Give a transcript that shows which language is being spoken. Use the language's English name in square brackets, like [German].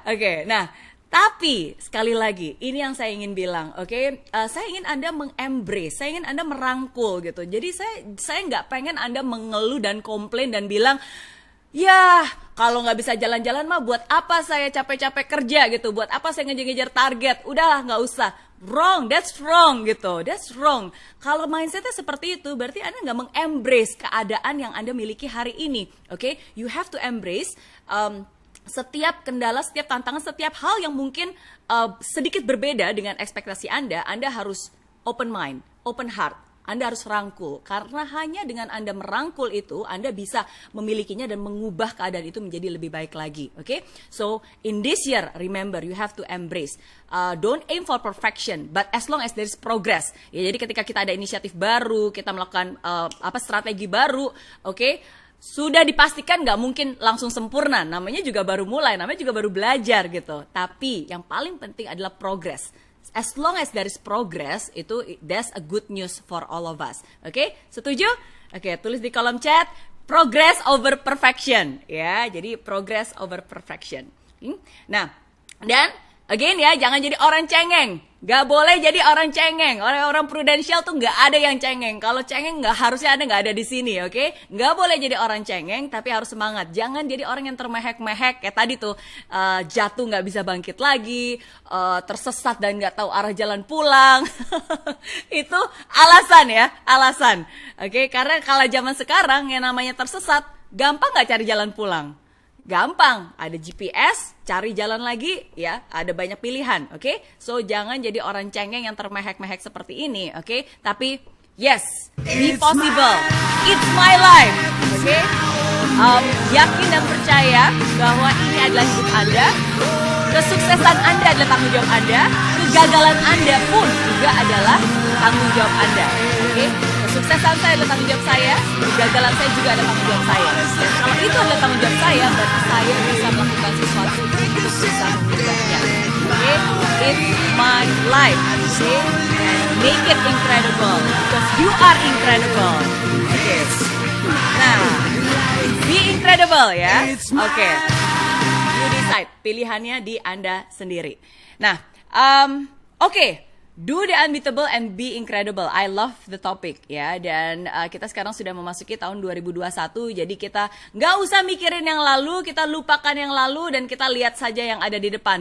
[Indonesian] Oke, nah, tapi sekali lagi, ini yang saya ingin bilang, oke? Saya ingin Anda mengembrace, saya ingin Anda merangkul gitu. Jadi saya nggak pengen Anda mengeluh dan komplain dan bilang, ya kalau nggak bisa jalan-jalan mah buat apa saya capek-capek kerja gitu, buat apa saya ngejar-ngejar target, udahlah nggak usah. [English] Wrong, that's wrong [Indonesian] gitu, [English] that's wrong. [Indonesian] Kalau mindsetnya seperti itu, berarti Anda nggak mengembrace keadaan yang Anda miliki hari ini, oke? [English] You have to embrace [Indonesian] setiap kendala, setiap tantangan, setiap hal yang mungkin sedikit berbeda dengan ekspektasi Anda harus [English] open mind, open heart. [Indonesian] Anda harus rangkul, karena hanya dengan Anda merangkul itu, Anda bisa memilikinya dan mengubah keadaan itu menjadi lebih baik lagi. Oke? [English] So, in this year, remember, you have to embrace. Don't aim for perfection, but as long as there is progress. [Indonesian] Ya, jadi ketika kita ada inisiatif baru, kita melakukan strategi baru, oke? Sudah dipastikan nggak mungkin langsung sempurna, namanya juga baru mulai, namanya juga baru belajar gitu. Tapi yang paling penting adalah progress. [English] As long as there is progress, that's a good news for all of us. [Indonesian] Oke, setuju? Oke, tulis di kolom chat, [English] progress over perfection. [Indonesian] Ya, jadi [English] progress over perfection. [Indonesian] Nah, dan again ya, jangan jadi orang cengeng. Gak boleh jadi orang cengeng. Orang-orang Prudential tuh gak ada yang cengeng. Kalau cengeng harusnya Anda gak ada di sini, oke? Gak boleh jadi orang cengeng, tapi harus semangat. Jangan jadi orang yang termehek-mehek. Kayak tadi tuh, jatuh gak bisa bangkit lagi, tersesat dan gak tahu arah jalan pulang. Itu alasan ya, alasan. Oke, karena kalau zaman sekarang yang namanya tersesat, gampang gak cari jalan pulang? Gampang, ada GPS, cari jalan lagi, ya, ada banyak pilihan, oke? So, jangan jadi orang cengeng yang termehek-mehek seperti ini, oke? Tapi, [English] yes, be possible, it's my life, oke? [Indonesian] Yakin dan percaya bahwa ini adalah hidup Anda, kesuksesan Anda adalah tanggung jawab Anda, kegagalan Anda pun juga adalah tanggung jawab Anda, oke? Kesuksesan saya adalah tanggung jawab saya, kegagalan saya juga adalah tanggung jawab saya. Dan kalau itu adalah tanggung jawab saya, berarti saya bisa melakukan sesuatu untuk bisa mengubahnya. [English] Oke, it's my life. Okay, and make it incredible because you are incredible. [Indonesian] Oke, nah, [English] be incredible [Indonesian] ya. [English] Oke, you decide. [Indonesian] Pilihannya di Anda sendiri. Nah, oke. [English] Do the unbeatable and be incredible. I love the topic ya. [Indonesian] Dan kita sekarang sudah memasuki tahun 2021. Jadi kita nggak usah mikirin yang lalu, kita lupakan yang lalu dan kita lihat saja yang ada di depan.